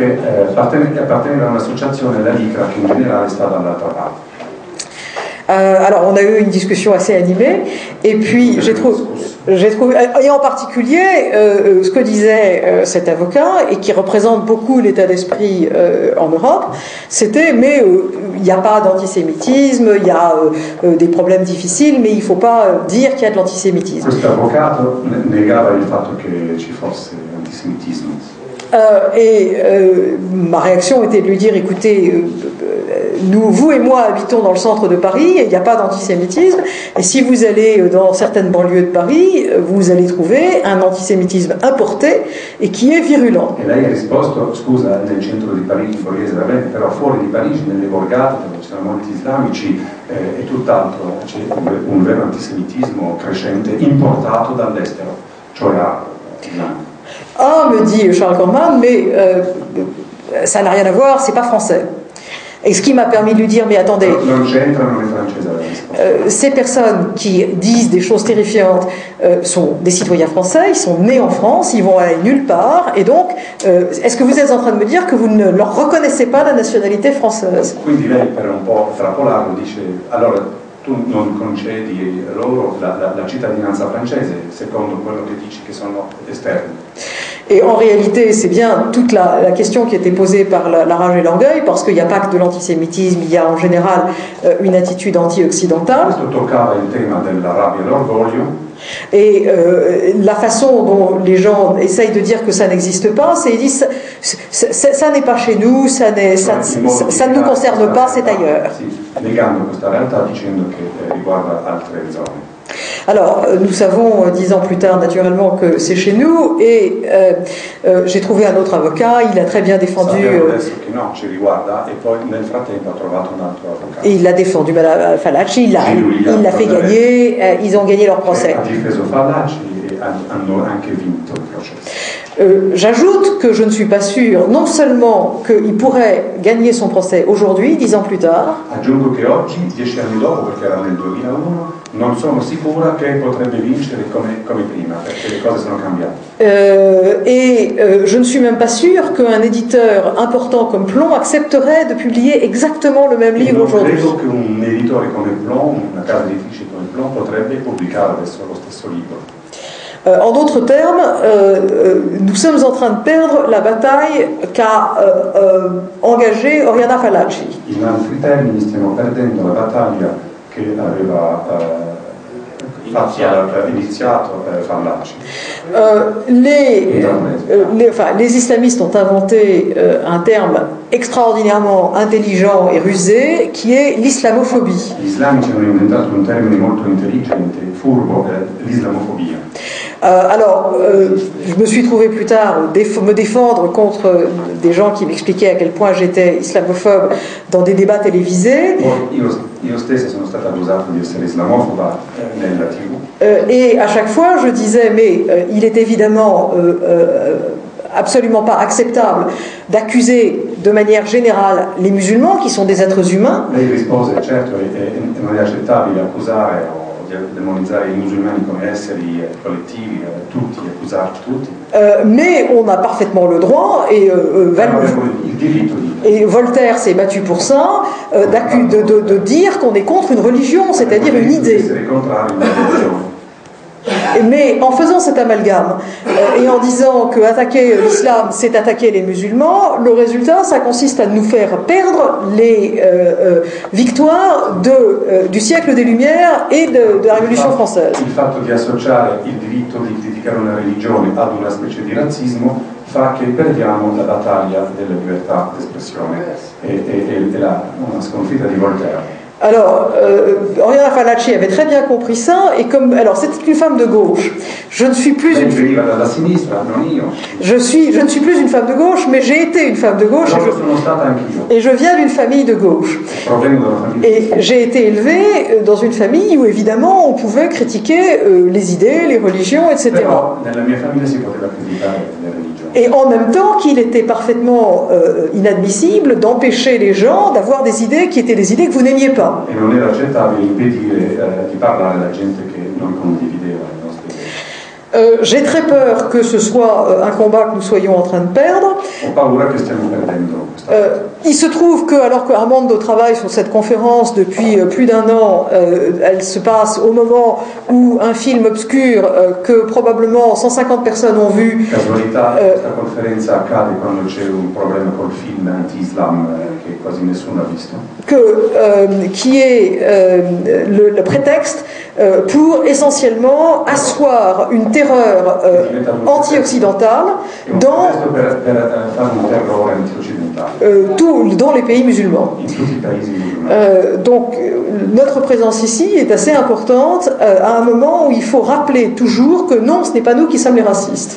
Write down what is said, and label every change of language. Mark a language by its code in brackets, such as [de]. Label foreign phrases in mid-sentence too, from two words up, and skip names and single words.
[fr] Alors on a eu une discussion assez animée et puis j'ai trouvé, et en particulier ce que disait cet avocat et qui représente beaucoup l'état d'esprit en Europe, c'était mais il n'y a pas d'antisémitisme, il y a des problèmes difficiles, mais il ne faut pas dire qu'il y a de l'antisémitisme. [it] Questo avvocato negava il fatto che ci fosse antisemitismo. [fr] Ma réaction était de lui dire écoutez, vous et moi habitons dans le centre de Paris et il n'y a pas d'antisémitisme, et si vous allez dans certaines banlieues de Paris, vous allez trouver un antisémitisme importé et qui est virulent. [it] E lei ha risposto, scusa, nel centro di Parigi, Borghese va bene, però fuori di Parigi, nelle borgate dove ci sono molti islamici e tutt'altro, c'è un vero antisemitismo crescente importato dall'estero, cioè islamico. [fr] Ah, me dit Charles Corman, mais ça n'a rien à voir, c'est pas français. Et ce qui m'a permis de lui dire, mais attendez, ces personnes qui disent des choses terrifiantes sont des citoyens français, ils sont nés en France, ils vont aller nulle part, et donc, est-ce que vous êtes en train de me dire que vous ne leur reconnaissez pas la nationalité française? [it] Quindi lei per un po' trapolarlo dice, allora tu non concedi loro la cittadinanza francese secondo quello che dici che sono esterni. [fr] Et en réalité, c'est bien toute la question qui était posée par la rage et l'orgueil, parce qu'il n'y a pas que de l'antisémitisme, il y a en général une attitude anti-occidentale. [it] Questo toccava il tema della rabbia e l'orgoglio. [fr] Et la façon dont les gens essayent de dire que ça n'existe pas, c'est ils disent ça n'est pas chez nous, ça ne nous concerne pas, c'est ailleurs. [it] Negando questa realtà dicendo che riguarda altre zone. [fr] Alors, nous savons 10 ans plus tard, naturellement, que c'est chez nous, et j'ai trouvé un autre avocat, il a très bien défendu... Et il l'a défendu, Madame Fallaci, il l'a fait gagner, ils ont gagné leur procès. J'ajoute que je ne suis pas sûre, non seulement qu'il pourrait gagner son procès aujourd'hui, 10 ans plus tard, [it] aggiungo che oggi, 10 anni dopo, perché era nel 2001, non sono sicura che potrebbe vincere come prima, perché le cose sono cambiate. [fr] Je ne suis même pas sûre qu'un éditeur important comme Plon accepterait de publier exactement le même livre aujourd'hui. [it] Non credo che un editore come Plon, una casa editrice come Plon, potrebbe pubblicare adesso lo stesso libro. [fr] En d'autres termes, nous sommes en train de perdre la bataille qu'a engagée Oriana Fallaci. [it] In altri termini, stiamo perdendo la battaglia che aveva iniziato Fallaci. [fr] Les islamistes ont inventé un terme extraordinairement intelligent et rusé qui est l'islamophobie. [it] Gli islamici hanno inventato un termine molto intelligente, furbo, l'islamofobia. [fr] Je me suis trouvé plus tard me défendre contre des gens qui m'expliquaient à quel point j'étais islamophobe dans des débats télévisés. [it] Io stessa sono stata accusata di essere islamofoba nella TV. [fr] Et à chaque fois, je disais, mais il est évidemment absolument pas acceptable d'accuser de manière générale les musulmans, qui sont des êtres humains. [it] Lei rispose, certo, non è accettabile accusare demonizzare i musulmani come esseri collettivi, tutti, accusarli tutti. [fr] Mais on a parfaitement le droit, et Voltaire s'est battu pour ça, de dire qu'on est contre une religion, c'est-à-dire une idée. Mais en faisant cet amalgame et en disant que attaquer l'islam c'est attaquer les musulmans, le résultat ça consiste à nous faire perdre les victoires du siècle des Lumières et de la Révolution française. [it] Il fatto di associare il diritto di criticare una religione ad una specie di razzismo fa che perdiamo la battaglia della libertà d'espressione e una sconfitta di Voltaire. [fr] Alors, Oriana Fallaci avait très bien compris ça, et alors c'était une femme de gauche. Je ne suis plus une une femme de gauche, mais j'ai été une femme de gauche, et je viens d'une famille de gauche. Et j'ai été élevée dans une famille où évidemment on pouvait critiquer les idées, les religions, etc. Et en même temps qu'il était parfaitement inadmissible d'empêcher les gens d'avoir des idées qui étaient des idées que vous n'aimiez pas. [it] E non era accettabile impedire di parlare alla gente che non condivideva le nostre idee. [fr] J'ai très peur que ce soit un combat que nous soyons en train de perdre. [it] Ho paura che stiamo perdendo. [fr] Il se trouve que, alors que Armando travaille sur cette conférence depuis plus d'un an, elle se passe au moment où un film obscur que probablement 150 personnes ont vu. [it] Casualità, questa conferenza accade quando c'è un problema col film anti-islam che quasi nessuno ha visto. [fr] Qui est le prétexte pour essentiellement asseoir une terreur anti-occidentale dans dans les pays musulmans. Donc notre présence ici est assez importante à un moment où il faut rappeler toujours que non, ce n'est pas nous qui sommes les racistes.